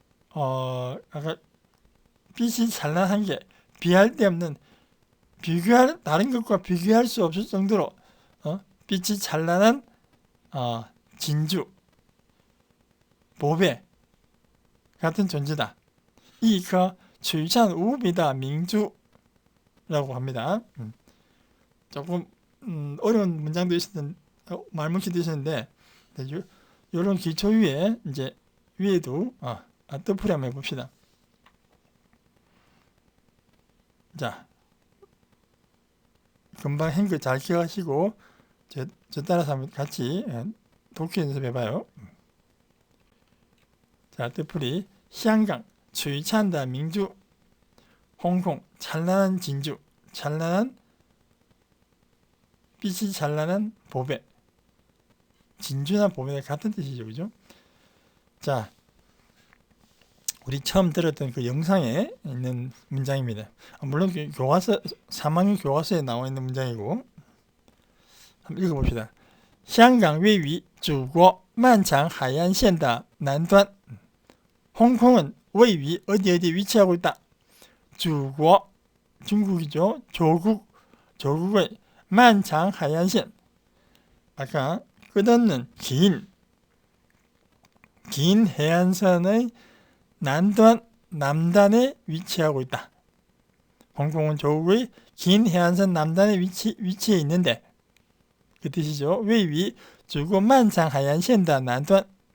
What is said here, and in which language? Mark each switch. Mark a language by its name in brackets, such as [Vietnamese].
[Korean] 아까 빛이 찬란한 게 비할 데 없는 다른 것과 비교할 수 없을 정도로 빛이 찬란한 진주, 보배 같은 존재다. [Chinese] 一颗璀璨无比的明珠 [Korean] 라고 합니다. 조금 어려운 문장도 있었는데 말문치도 있었는데 이런 기초 위에 이제 위에도 뜻풀이 한번 해봅시다. 자, 금방 한 거 잘 기억하시고 저 따라서 한번 같이 독해 연습해봐요. 자, 뜻풀이 [Chinese] 香港璀璨的明珠, [Korean] 홍콩 찬란한 진주, 찬란한 빛이 찬란한 보배. 진주나 보배가 같은 뜻이죠, 그죠? 자, 우리 처음 들었던 그 영상에 있는 문장입니다. 물론 교과서 3학년 교과서에 나와 있는 문장이고 한번 읽어봅시다. [Chinese] 香港位于祖国漫长海岸线的南端. [Korean] 홍콩은 位于 어디 위치하고 있다. 祖国 중국이죠. 조국의 漫长海岸线. 아까 끝없는 긴 해안선의 남단에 위치하고 있다. 홍콩은 조국의 긴 해안선 남단에 위치해 있는데 그 뜻이죠. [Chinese] 位于祖国漫长海岸线的南端.